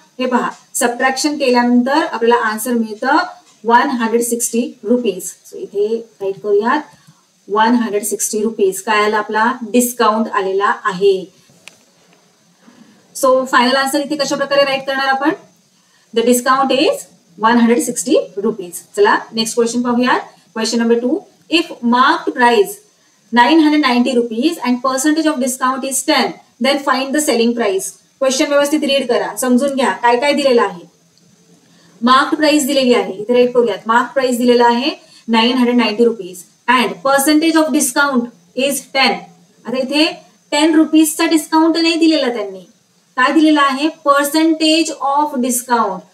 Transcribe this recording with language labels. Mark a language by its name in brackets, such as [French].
[Marathi] हे पहा, सबट्रॅक्शन केल्यानंतर आपल्याला आन्सर मिळतं 160 रुपीज. सो इथे राईट करूयात 160 रुपीज. काय आला, आपला डिस्काउंट आलेला आहे. सो फायनल आन्सर इथे कशा प्रकारे राईट करणार आपण, [English] The discount is 160 rupees. [Marathi] चला नेक्स्ट क्वेश्चन पाहूयात. [English] Question number 2, if marked price 990 rupees and percentage of discount is 10, then find the selling price. [Marathi] Question व्यवस्थित रीड करा, समजून घ्या काय काय दिलेलं आहे. मार्क्ड प्राइस दिलेली आहे, इथे राईट करूयात. मार्क प्राइस दिलेला आहे 990 rupees [English] And percentage of discount is 10. [Marathi] आता इथे 10 रुपीजचा डिस्काउंट नाही दिलेला त्यांनी, काय दिलेला आहे, पर्सेंटेज ऑफ डिस्काउंट.